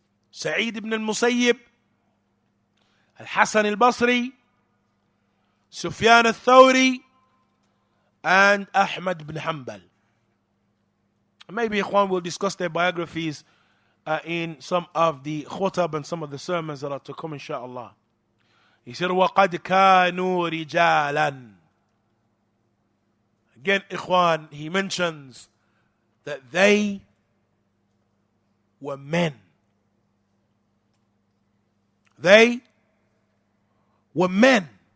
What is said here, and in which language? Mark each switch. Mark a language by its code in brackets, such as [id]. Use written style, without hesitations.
[en] Sa'id ibn al-Musayyib, al-Hasan al-Basri, Sufyan al-Thawri, and Ahmad ibn Hanbal. Maybe Ikhwan will discuss their biographies in some of the khutab and some of the sermons that are to come, inshaAllah. He said, [ar] وَقَدْ كَانُوا رِجَالًا. [en] Again, Ikhwan, he mentions that they were men. They were men.